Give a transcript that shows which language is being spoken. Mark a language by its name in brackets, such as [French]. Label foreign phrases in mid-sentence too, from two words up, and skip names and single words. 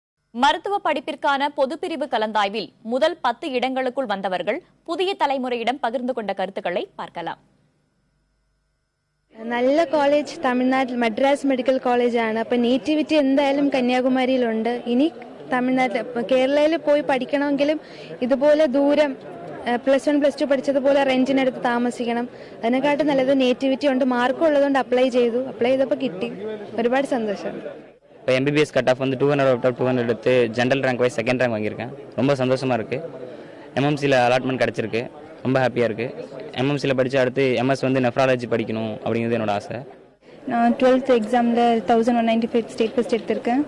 [Tamil] மருத்துவ படிப்பிற்கான பொதுப்பிரிவு கலந்தாய்வில் முதல் 10 இடங்களுக்குள் வந்தவர்கள் புதிய தலைமுறையிடம் பகிர்ந்து கொண்ட கருத்துக்களை பார்க்கலாம். [Malayalam] നല്ല കോളേജ് തമിഴ്നാട്ടിൽ മദ്രാസ് മെഡിക്കൽ കോളേജാണ്. അപ്പോൾ നേറ്റിവിറ്റി എന്തായാലും കന്യാകുമാരിയിലുണ്ട്. ഇനി തമിഴ്നാട്ടിൽ കേരളയിൽ പോയി പഠിക്കണമെങ്കിലും ഇതുപോലെ ദൂരം +1 +2 പഠിച്ചതുപോലെ റെന്റിനെടുത്ത് താമസിക്കണം. അതിനെക്കാട്ടും നല്ലത് നേറ്റിവിറ്റി ഉണ്ട്, മാർക്കും ഉള്ളതുകൊണ്ട് അപ്ലൈ ചെയ്തപ്പോൾ കിട്ടി. ഒരുപാട് സന്തോഷം. [Tamil] இப்போ [English] MBBS cut off [Tamil] வந்து 200 [English] out of [Tamil] 200 எடுத்து [English] general rank wise second rank [Tamil] வாங்கியிருக்கேன். ரொம்ப சந்தோஷமாக இருக்குது. எம்எம்சியில் அலாட்மெண்ட் கிடச்சிருக்கு, ரொம்ப ஹாப்பியாக இருக்குது. எம்எம்சியில் படித்து அடுத்து எம்எஸ் வந்து நெஃப்ராலஜி படிக்கணும் அப்படிங்கிறது என்னோட ஆசை. நான் 12th எக்ஸாமில் 1195 [English] state first [Tamil] எடுத்திருக்கேன்.